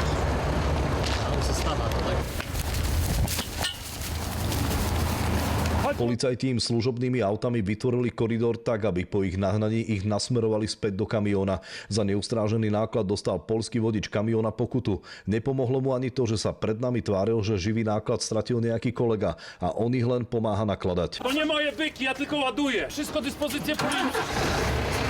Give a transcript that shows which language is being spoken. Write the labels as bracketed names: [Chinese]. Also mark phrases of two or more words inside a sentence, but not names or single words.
[Slovak] Policajti im služobnými autami vytvorili koridor tak, aby po ich nahnaní ich nasmerovali späť do kamióna. Za neustrážený náklad dostal poľský vodič kamióna pokutu. Nepomohlo mu ani to, že sa pred nami tváril, že živý náklad stratil nejaký kolega a on ich len pomáha nakladať. [Polish] To nie moje byki, ja tylko ładuję. Wszystko dyspozycje policji.